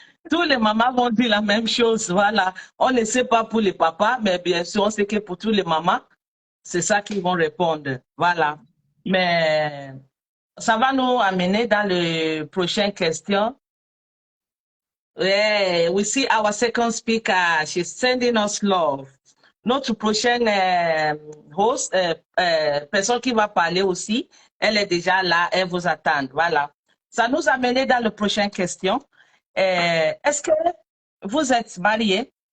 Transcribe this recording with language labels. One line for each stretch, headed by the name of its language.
French: Tous les mamans vont dire la même chose. Voilà. On ne sait pas pour les papas, mais bien sûr, on sait que pour tous les mamans, c'est ça qu'ils vont répondre. Voilà. Mais ça va nous amener dans les prochaines questions.
English: Yeah, we see our second speaker. She's sending us love.
French: Notre prochaine host, personne qui va parler aussi, elle est déjà là, elle vous attend. Voilà. Ça nous a mené dans la prochaine question. Est-ce que vous êtes marié?